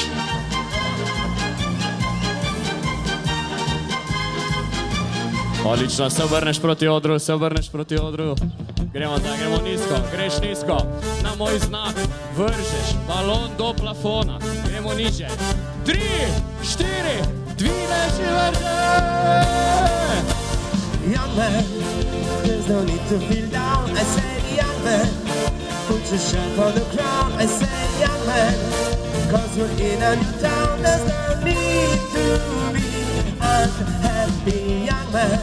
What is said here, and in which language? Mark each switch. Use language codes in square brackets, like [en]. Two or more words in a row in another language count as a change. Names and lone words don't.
[sl] Odlično, se obrneš proti odru, se obrneš proti odru. Gremo zdaj, gremo nizko, greš nizko. Na moj znak vržeš balon do plafona. Gremo niže. 3, 4, dvigneš in vržeš. [en] Young man, there's no need to feel down. I say, young man, put your shirt on the ground. I say, young man, cause you're in a new town. There's no need to be unhappy, young man.